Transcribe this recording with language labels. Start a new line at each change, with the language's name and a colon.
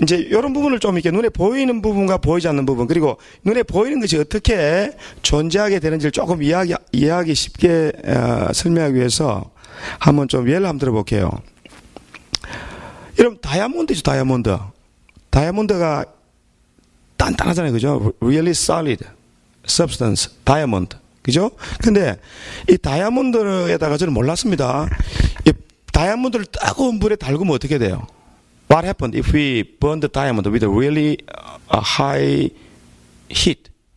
Korean: 이런 부분을 좀 이렇게 눈에 보이는 부분과 보이지 않는 부분, 그리고 눈에 보이는 것이 어떻게 존재하게 되는지를 조금 이해하기 쉽게 설명하기 위해서 한번 좀 예를 한번 들어볼게요. 여러분, 다이아몬드죠, 다이아몬드. 다이아몬드가 단단하잖아요, 그죠?
English: Really solid substance, 다이아몬드.
Korean: 그죠? 근데 이 다이아몬드에다가 저는 몰랐습니다. 이 다이아몬드를 따가운 불에 달구면 어떻게 돼요?
English: What happened if we burn the diamond with a really high heat?